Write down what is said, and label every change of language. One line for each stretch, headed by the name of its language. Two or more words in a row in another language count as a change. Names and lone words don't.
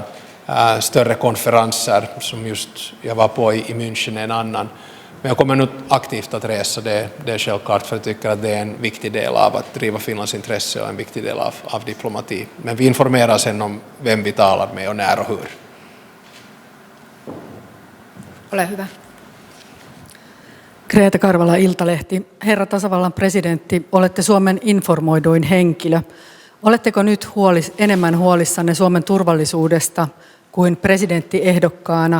Swedish: Större konferenser som just jag var på i München är en annan. Men jag kommer nu aktivt att resa, det är självklart, för jag tycker att det är en viktig del av att driva Finlands intresse och en viktig del av diplomati. Men vi informerar sen om vem vi talar med och när och hur.
Finnish: Ole hyvä. Greta Karvala, Iltalehti. Herra tasavallan presidentti, olette Suomen informoiduin henkilö. Oletteko nyt enemmän huolissanne Suomen turvallisuudesta kuin presidenttiehdokkaana?